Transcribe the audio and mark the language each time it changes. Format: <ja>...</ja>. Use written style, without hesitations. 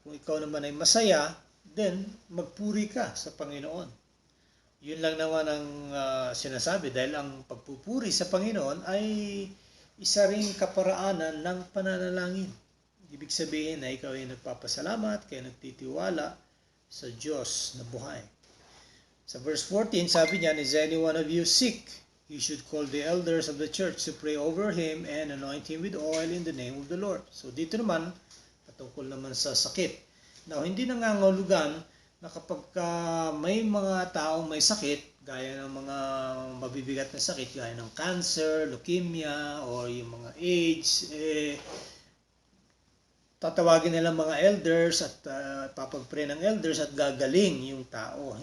<tl>Kung ikaw naman ay masaya, then magpuri ka sa Panginoon. Yun lang naman ang sinasabi dahil ang pagpupuri sa Panginoon ay isa ring kaparaanan ng pananalangin. Ibig sabihin na ikaw ay nagpapasalamat, kaya nagtitiwala sa Diyos na buhay. Sa verse 14, sabi niya,</tl> <en>is any one of you sick? You should call the elders of the church to pray over him and anoint him with oil in the name of the Lord.</en> <tl>So dito naman, patungkol naman sa sakit. Now, hindi nangangahulugan na kapag may mga taong may sakit, gaya ng mga mabibigat na sakit, gaya ng cancer, leukemia, or yung mga AIDS, tatawagin nila mga elders at papagpray ng elders at gagaling yung tao.</tl>